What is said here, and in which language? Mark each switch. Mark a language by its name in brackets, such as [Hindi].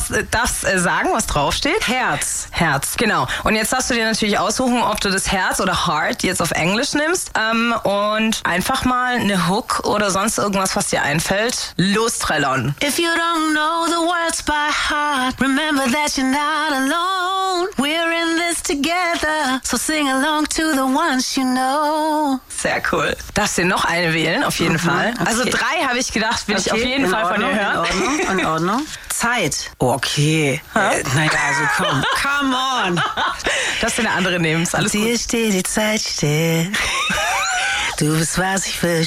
[German] Darfst sagen, was draufsteht? Herz. Herz, genau. Und jetzt darfst du dir natürlich aussuchen, ob du das Herz oder Heart jetzt auf Englisch nimmst. Und einfach mal eine Hook oder sonst irgendwas, was dir einfällt. Los, Trellon. [English] If you don't know the words by heart, remember that you're not alone. We're in this together, so sing along to the ones you know. [German] Sehr cool. Darfst dir noch eine wählen, auf jeden Fall. Okay. Also 3 habe ich gedacht, will ich auf jeden Fall Ordnung, von dir hören. In Ordnung. Zeit. Okay. [English] Come on. [German] Lass dir eine andere nehmen. Ist alles dir gut. Dir steht die Zeit still. Du bist, was ich will.